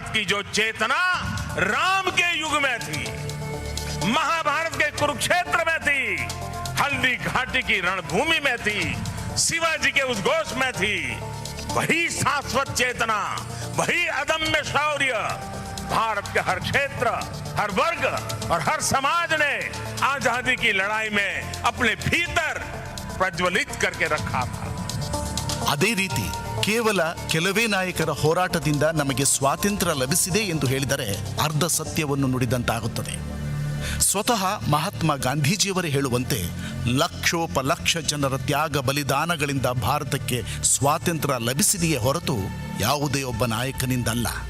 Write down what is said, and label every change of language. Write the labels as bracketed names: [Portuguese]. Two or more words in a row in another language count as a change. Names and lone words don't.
[Hindi] की जो चेतना राम के युग में थी, महाभारत के कुरुक्षेत्र में थी, हल्दी घाटी की रणभूमि में थी, शिवाजी के उस घोष में थी, वही शाश्वत चेतना, वही अदम्य शौर्य भारत के हर क्षेत्र, हर वर्ग और हर समाज ने आजादी की लड़ाई में अपने भीतर प्रज्वलित करके रखा था। [Kannada] ಅದೇ ರೀತಿ ಕೇವಲ ಕೆಲವೇ ನಾಯಕರ ಹೋರಾಟದಿಂದ ನಮಗೆ ಸ್ವಾತಂತ್ರ್ಯ ಲಭಿಸಿದೆ ಎಂದು ಹೇಳಿದರೆ ಅರ್ಧ ಸತ್ಯವನ್ನು ನುಡಿದಂತಾಗುತ್ತದೆ. ಸ್ವತಃ ಮಹಾತ್ಮ ಗಾಂಧೀಜಿಯವರೇ ಹೇಳುವಂತೆ ಲಕ್ಷೋಪಲಕ್ಷ ಜನರ ತ್ಯಾಗ ಬಲಿದಾನಗಳಿಂದ ಭಾರತಕ್ಕೆ ಸ್ವಾತಂತ್ರ್ಯ ಲಭಿಸಿದೆಯೇ ಹೊರತು ಯಾವುದೇ ಒಬ್ಬ ನಾಯಕನಿಂದಲ್ಲ.